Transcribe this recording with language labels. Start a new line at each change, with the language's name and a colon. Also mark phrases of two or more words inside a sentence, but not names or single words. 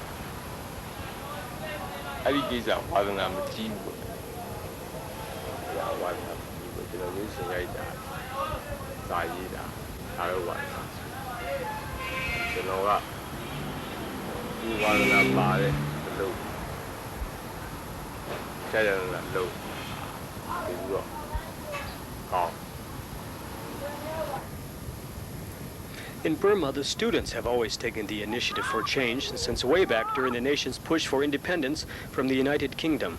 Burmese: အဲ့ဒီကိစ္စဝါသနာမကြီးဘူးဝါသနာမကြီးဘူးကျွန်တော်မျိုးရှင်ရိုက်တာစာရည်တာဒါတော့ဝါသနာကျွန်တော်ကဒီဝါသနာပါတဲ့အလုပ်ကျရတဲ့အလုပ်ဒီလိုဟော
English: In Burma, the students have always taken the initiative for change since way back during the nation's push for independence from the United Kingdom.